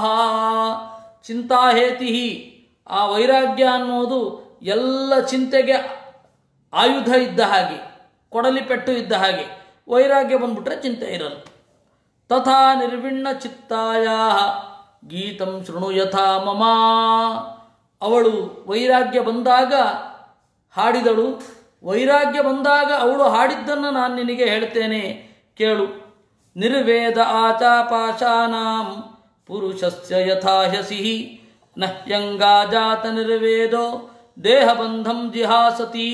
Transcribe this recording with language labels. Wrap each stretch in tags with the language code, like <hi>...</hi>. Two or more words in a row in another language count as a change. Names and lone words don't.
<kn>ಚಿಂತಾಹೇತಿ, ಆ ವೈರಾಗ್ಯ ಅನ್ನೋದು ಎಲ್ಲ ಚಿಂತೆಗೆ ಆಯುಧ ಇದ್ದ ಹಾಗೆ, ಕೊಡಲಿ ಪೆಟ್ಟು ಇದ್ದ ಹಾಗೆ. ವೈರಾಗ್ಯ ಬಂದ್ಬಿಟ್ರೆ ಚಿಂತೆ ಇರಲ್ಲ.</kn> <sa>ತಥಾ ನಿರ್ವಿಣ್ಣ ಚಿತ್ತಾಯ ಗೀತಂ ಶೃಣು ಯಥಾ ಮಮ.</sa> <kn>ಅವಳು ವೈರಾಗ್ಯ ಬಂದಾಗ ಹಾಡಿದಳು. ವೈರಾಗ್ಯ ಬಂದಾಗ ಅವಳು ಹಾಡಿದ್ದನ್ನು ನಾನು ನಿನಗೆ ಹೇಳ್ತೇನೆ, ಕೇಳು.</kn> <sa>ನಿರ್ವೇದ ಆಚಾಪಾಶಾನಾಂ ಪುರುಷಸ್ಯ ಯಥಾಹ್ಯಸಿ ನಹ್ಯಂಗಾಜಾತ ನಿರ್ವೇದೋ ದೇಹಬಂಧಂ ಜಿಹಾಸತಿ.</sa>